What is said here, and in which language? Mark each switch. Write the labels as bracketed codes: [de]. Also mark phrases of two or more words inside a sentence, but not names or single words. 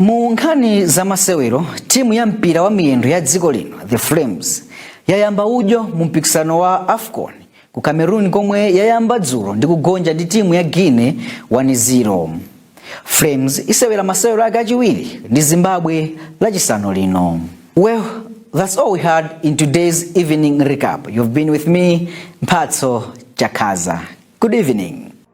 [ny] Mu nkhani za masewero, timu ya mpira wa miyendo ya dziko lino, The Flames, yayamba ujo mu mpikisano wa AFCON ku Cameroon komwe yayamba dzulo ndi kugonja ndi timu ya Guinea 1-0. Flames isewera masewero akachiwiri ndi Zimbabwe lachisanu lino. [en] Well, that's all we had in today's evening recap. You've been with me, Mphatso Chakaza. Good evening.